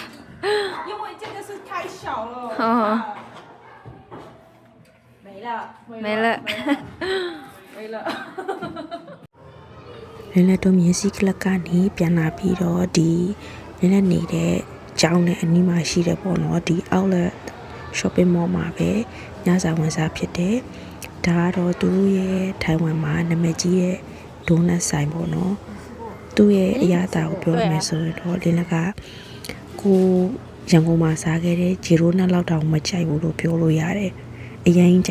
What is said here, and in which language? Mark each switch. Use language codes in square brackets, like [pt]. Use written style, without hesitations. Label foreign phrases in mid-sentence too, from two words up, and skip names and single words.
[zh] 因为这个是太小了。哦。没了。没了。没了。 [my] လင်းလက်တို့မြင်းစီကလပ်ကနေပြန်လာပြီးတော့ဒီလင်းလက်နေတဲ့ကျောင်းနဲ့အနီးမှာရှိတယ်ပေါ့နော်ဒီ [en] outlet shopping mall [my] မှာပဲညစာဝန်စားဖြစ်တယ်ဒါကတော့သူတို့ရဲ့ထိုင်ဝမ်မှာနာမည်ကြီးရဲ့ဒိုန တ်ဆိုင်ပေါ့နော်သူ့ရဲ့အရာအသားကိုပြောရမယ်ဆိုရင်တော့လင်းလက်ကကိုရန်ကုန်မှာစားခဲ့တဲ့ဂျီရိုနတ်လောက်တောင်မကြိုက်ဘူးလို့ပြောလို့ရတယ်အရင်ကြို